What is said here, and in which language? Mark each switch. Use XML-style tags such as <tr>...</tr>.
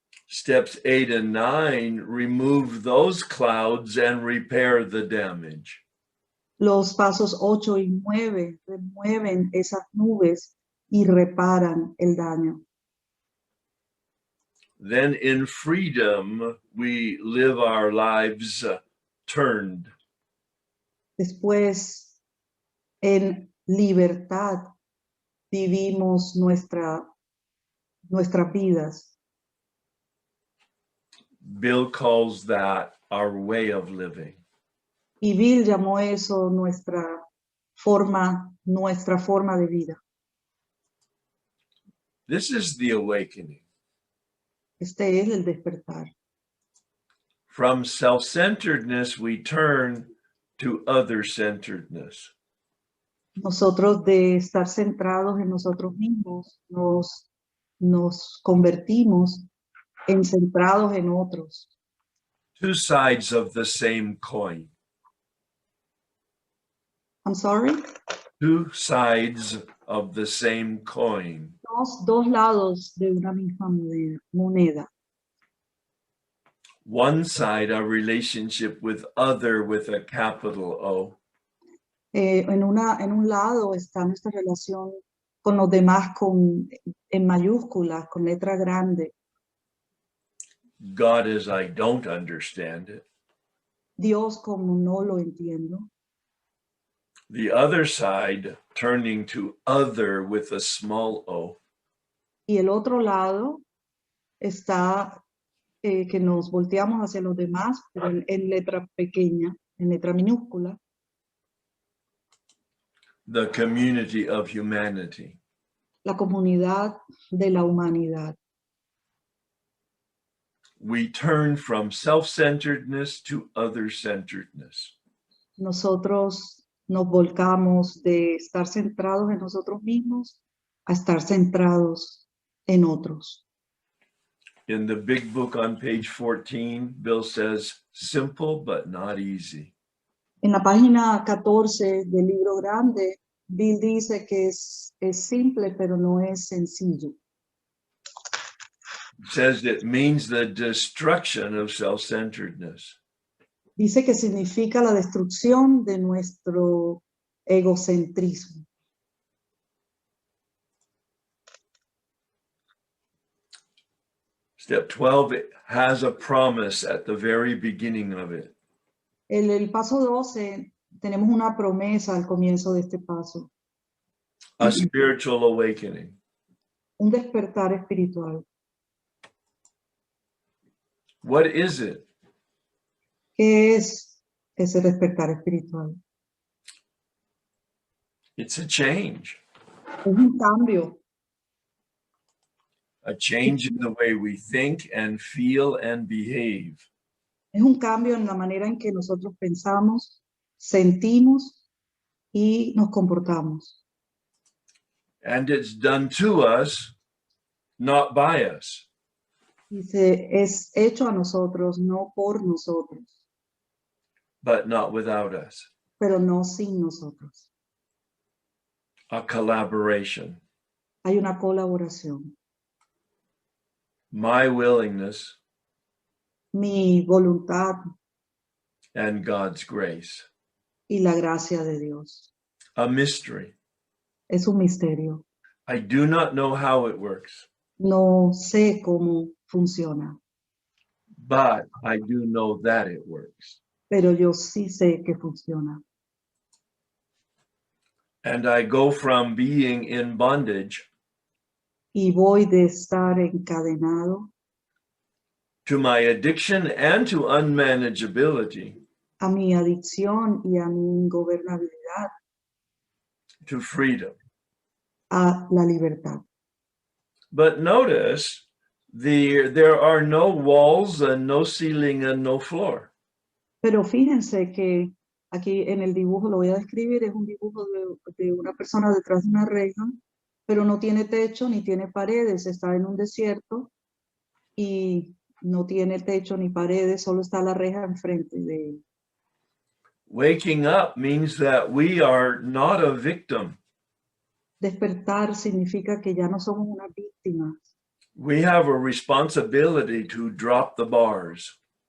<en>Steps 8 and 9 remove those clouds and repair the damage.</en> <es>Los pasos 8 y 9 remueven esas nubes y reparan el daño.</es> <en>Then in freedom, we live our lives turned.</en> <es>Después, en libertad, vivimos nuestras vidas.</es> <en>Bill calls that our way of living.</en> <es>Y Bill llamó eso nuestra forma de vida.</es> <en>This is the awakening.</en> <es>Este es el despertar.</es> <en>From self-centeredness, we turn to other-centeredness.</en> <es>Nosotros de estar centrados en nosotros mismos, nos convertimos en centrados en otros.</es> <en>Two sides of the same coin. I'm sorry. Two sides of the same coin.</en> <es>Dos lados de una misma moneda.</es> <en>One side, our relationship with other with a capital O.</en> <es>En un lado está nuestra relación con los demás en mayúsculas, con letra grande.</es> <en>God as I don't understand it.</en> <es>Dios como no lo entiendo.</es> <en>The other side, turning to other with a small o.</en> <es>Y el otro lado está que nos volteamos hacia los demás, pero en letra pequeña, en letra minúscula.</es> <en>The community of humanity.</en> <es>La comunidad de la humanidad.</es> <en>We turn from self-centeredness to other-centeredness.</en> <es>Nosotros nos volcamos de estar centrados en nosotros mismos a estar centrados en otros.</es> <en>In the big book on page 14, Bill says, simple but not easy.</en> <es>En la página 14 del libro grande, Bill dice que es simple, pero no es sencillo.</es> <en>It says it means the destruction of self-centeredness.</en> <es>Dice que significa la destrucción de nuestro egocentrismo.</es> <en>Step 12 has a promise at the very beginning of it.</en> <es>El paso 12, tenemos una promesa al comienzo de este paso.</es> <en>A spiritual awakening.</en> <es>Un despertar espiritual.</es> <en>What is it?</en> <es>¿Qué es ese despertar espiritual?</es> <en>It's a change.</en> <es>Es un cambio.</es> <en>A change in the way we think and feel and behave.</en> <es>Es un cambio en la manera en que nosotros pensamos, sentimos y nos comportamos.</es> <en>And it's done to us, not by us.</en> <es>Dice, es hecho a nosotros, no por nosotros,</es> <en>but not without us.</en> <es>pero no sin nosotros.</es> <en>A collaboration.</en> <es>Hay una colaboración.</es> <en>My willingness</en> <es>Mi voluntad</es> <en>and God's grace.</en> <es>y la gracia de Dios.</es> <en>A mystery.</en> <es>Es un misterio.</es> <en>I do not know how it works,</en> <es>No sé cómo funciona,</es> <en>but I do know that it works.</en> <es>pero yo sí sé que funciona.</es> <en>And I go from being in bondage</en> <es>Y voy de estar encadenado</es> <en>to my addiction and to unmanageability</en> <es>a mi adicción y a mi ingobernabilidad,</es> <en>to freedom.</en> <es>a la libertad.</es> <en>But notice there are no walls and no ceiling and no floor.</en> <es>Pero fíjense que aquí en el dibujo, lo voy a describir, es un dibujo de una persona detrás de una reja, pero no tiene techo ni tiene paredes, está en un desierto y no tiene techo ni paredes, solo está la reja enfrente de él.</es> <en>Waking up means that we are not a victim.</en> <es>Despertar significa que ya no somos unas víctimas,</es> <en>We have a responsibility to drop the bars.</en>